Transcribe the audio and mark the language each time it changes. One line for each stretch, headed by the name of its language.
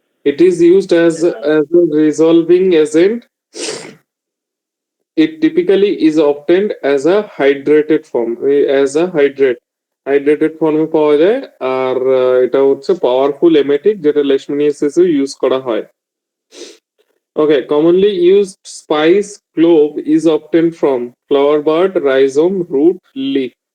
English: It is used as a resolving agent. It typically is obtained as a hydrated form, as a hydrated
Bangla: ফর্মে পাওয়া যায়। আর এটা হচ্ছে powerful এমেটিক, যেটা লেশমানিয়াসিসে use করা হয়।
English: Okay, commonly used spice clove is obtained from flower bud, rhizome, root, leaf.